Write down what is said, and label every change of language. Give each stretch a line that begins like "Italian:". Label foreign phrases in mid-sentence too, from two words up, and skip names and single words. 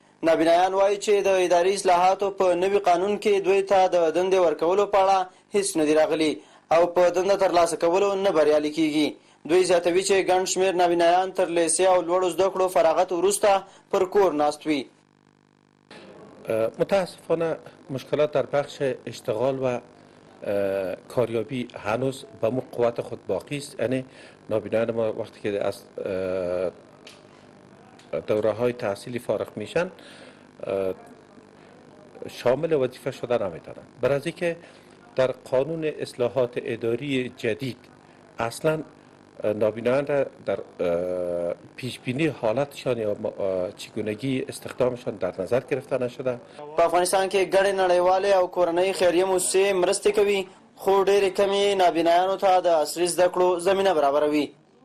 Pashto: نابینایان وایي چې د اداري اصلاحاتو په نوي قانون کې دوی ته د دندې ورکولو په اړه هیڅ نه دي راغلي او په دنده ترلاسه کولو نه بریالي کېږي. دوی زیاتوي چې ګڼ شمېر نابینایان تر لیسې او لوړو زده کړو فراغت وروسته پر کور ناست وي.
Persian: متاسفانه مشکلات در بخش اشتغال و کاریابی هنوز به مو قوت خود باقی است. یعنی نابینایان ما وقتی که از دوره های تحصیلی فارغ میشن شامل وظیفه شده نمیتونن، برای اینکه در قانون اصلاحات اداری جدید اصلا نابینایان را در پیش بینی حالتشان یا چگونگی استخدامشان در نظر گرفته نشده.
Pashto: په افغانستان کې ګڼې نړیوالې او کورنۍ خیریه موسسې مرستې کوي، خو ډېرې کمې نابینایانو ته د عصري زده کړو زمینه برابروي.